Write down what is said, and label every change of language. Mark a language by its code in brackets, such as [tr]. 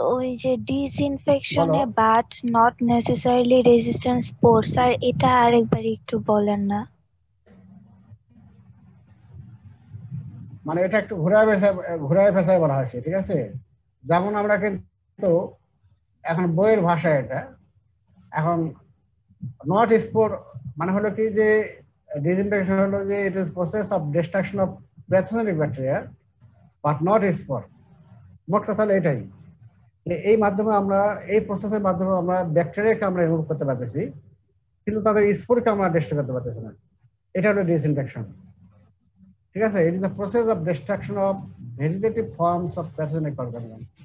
[bn] ওই যে ডিসইনফেকশনে [en] but not necessarily resistant spore, [bn] sir এটা আরেকবার একটু বলেন না। মানে এটা একটু ঘুরায় ফেসায় বলা হয়েছে, ঠিক আছে। যেমন আমরা কিন্তু এখন বইয়ের ভাষায় এটা এখন নট স্পোর মানে হলো কি যে [en] disinfection [bn] হলো যে [en] it is process of destruction of pathogenic bacteria but not spore. [bn] মোট কথা হলো এটাই, যে এই মাধ্যমে আমরা এই প্রসেসের মাধ্যমে আমরা ব্যাকটেরিয়াকে আমরা রিমুভ করতে পারতেছি, কিন্তু তাদের স্পোরকে আমরা ডিস্ট্রয় করতে পারতেছি না। এটা হলো ডিসইনফেকশন। ঠিক আছে, [en] It is the process of destruction of vegetative forms of pathogenic organism.